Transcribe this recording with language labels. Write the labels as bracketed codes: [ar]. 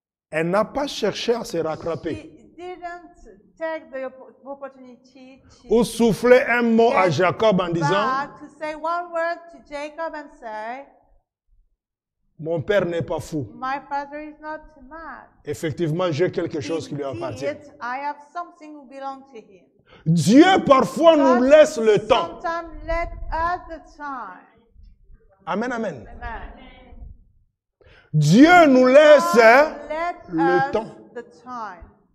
[fr] elle n'a pas cherché à se rattraper [en] She didn't take the opportunity [fr] ou [en] to [fr] souffler un mot à Jacob en disant [en] back to say one word to Jacob and say, [fr] « Mon père n'est pas fou. [en] my father is not mad. [fr] Effectivement, j'ai quelque chose qui lui appartient. [en] Indeed, I have something who belongs to him. » [fr] Dieu parfois nous [en] God [fr] laisse le temps. [en] sometimes let us the time. Amen, amen. Amen. [fr] Dieu nous laisse [en] God let [fr] le [en] us [fr] temps. [en] the time.